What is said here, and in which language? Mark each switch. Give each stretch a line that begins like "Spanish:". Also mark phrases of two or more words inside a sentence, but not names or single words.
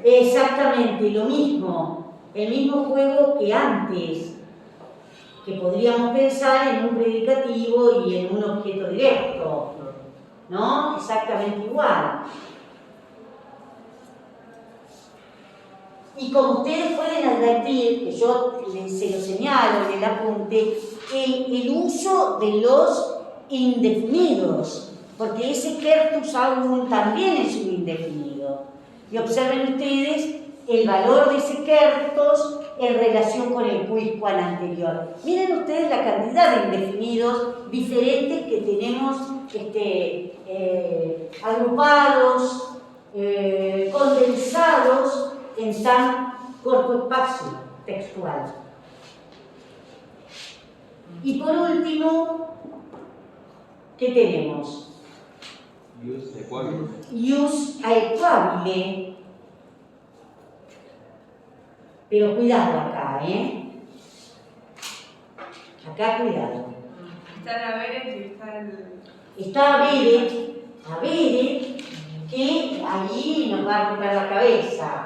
Spanish: Exactamente, lo mismo, el mismo juego que antes, que podríamos pensar en un predicativo y en un objeto directo, ¿no? Exactamente igual. Y como ustedes pueden advertir, que yo se lo señalo en el apunte, el uso de los indefinidos, porque ese
Latin: certus aurum
Spanish: también es un indefinido. Y observen ustedes el valor de ese certus en relación con el quisquam anterior. Miren ustedes la cantidad de indefinidos diferentes que tenemos agrupados, condensados en tan corto espacio textual. Y por último, ¿qué tenemos?
Latin: Ius aequabile. Ius aequabile.
Spanish: Pero cuidado acá, ¿eh? Acá cuidado. Está el haberes y está el... Está habere, que ahí nos va a romper la cabeza.